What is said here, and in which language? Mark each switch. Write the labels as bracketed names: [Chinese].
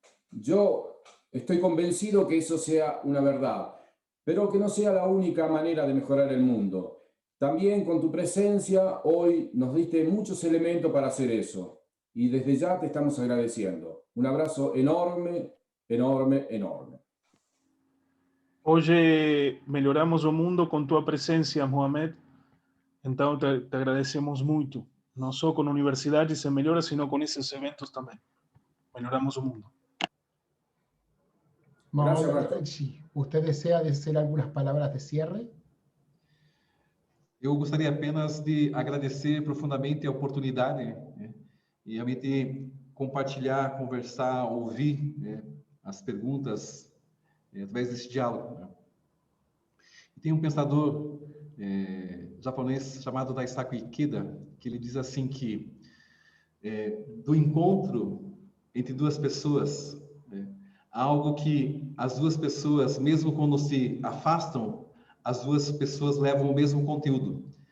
[Spanish] Yo estoy convencido que eso sea una verdad, pero que no sea la única manera de mejorar el mundo. También con tu presencia hoy nos diste muchos elementos para hacer eso y desde ya te estamos agradeciendo. Un abrazo enorme, enorme, enorme. [Portuguese] Hoje melhoramos o mundo com tua presença, Mohamed. Então te agradecemos muito. Não só com a universidade se melhora, sino com esses eventos também. Melhoramos o mundo. [Spanish] Mohamed, ¿usted desea decir algunas palabras de cierre? [Portuguese] Eu gostaria apenas de agradecer profundamente a oportunidade, né, e realmente compartilhar, conversar, ouvir, né, as perguntas através desse diálogo. Né. E tem um pensador japonês chamado Daisaku Ikeda, que ele diz assim que do encontro entre duas pessoas, né, há algo que as duas pessoas, mesmo quando se afastam, as duas pessoas levam o mesmo conteúdo.